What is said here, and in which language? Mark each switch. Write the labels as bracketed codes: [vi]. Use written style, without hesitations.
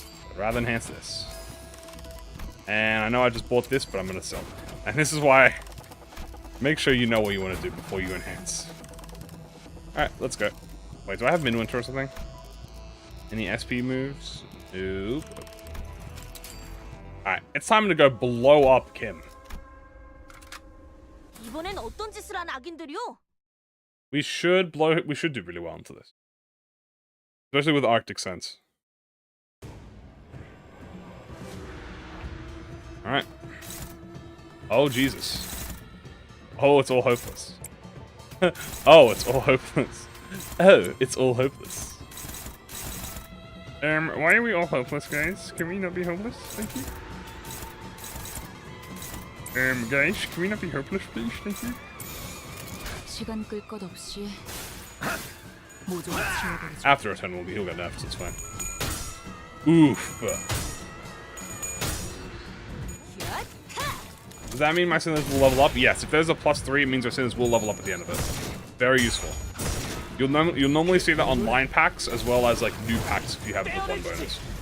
[en] I'd rather enhance this. And I know I just bought this, but I'm gonna sell it. And this is why... Make sure you know what you want to do before you enhance. Alright, let's go. Wait, do I have Midwinter or something? Any SP moves? Nope. Alright, it's time to go blow up Kim. [ko] 이번엔 어떤 짓을 한 악인들이요? [en] We should do really well into this. Especially with Arctic Sense. Alright. Oh, Jesus. Oh, it's all hopeless. Oh, it's all hopeless. Oh, it's all hopeless. Why are we all hopeless, guys? Can we not be hopeless? Thank you. Guys, can we not be hopeless, please? Thank you. [ko] 시간 끌 것 없이 모조리 치워버리자. [en] After a turn, he'll get nerfed, so it's fine. Oof. Does that mean my sinners will level up? Yes. If there's a +3, it means our sinners will level up at the end of it. Very useful. You'll normally see that on line packs as well as like new packs if you have the 1 bonus.